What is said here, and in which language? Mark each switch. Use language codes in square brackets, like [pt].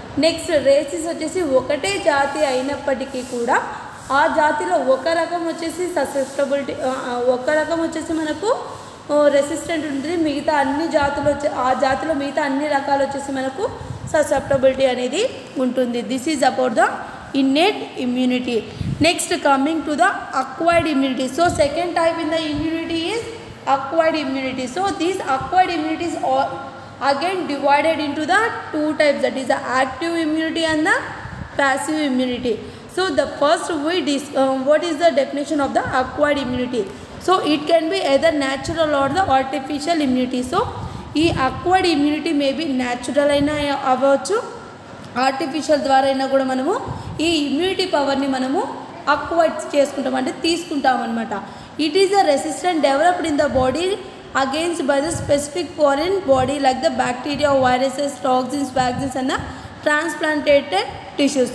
[te] Next races వచ్చేసి ఒకటే జాతి అయినప్పటికీ కూడా ఆ జాతిలో ఒక రకం వచ్చేసి ససెప్టబిలిటీ, ఒక రకం వచ్చేసి మనకు రెసిస్టెంట్ ఉంటుంది, మిగతా అన్ని జాతులు ఆ జాతిలో మిగతా అన్ని రకాలు వచ్చేసి మనకు ససెప్టబిలిటీ అనేది ఉంటుంది. [en] This is about the innate immunity. Next coming to the acquired immunity. So second type in the immunity is acquired immunity. So these acquired immunities are again divided into the 2 types, that is the active immunity and the passive immunity. So the first what is the definition of the acquired immunity? So it can be either natural or the artificial immunity. [te] So ఈ [en] acquired immunity may be natural [te] అయినా అవ్వచ్చు, artificial ద్వారా అయినా కూడా మనము ఈ immunity పవర్ని మనము అక్వైర్ చేసుకుంటాం, అంటే తీసుకుంటాం అనమాట. [en] It is the resistant developed in the body against by the specific foreign body like the bacteria, viruses, toxins, vaccines and the transplantated tissues.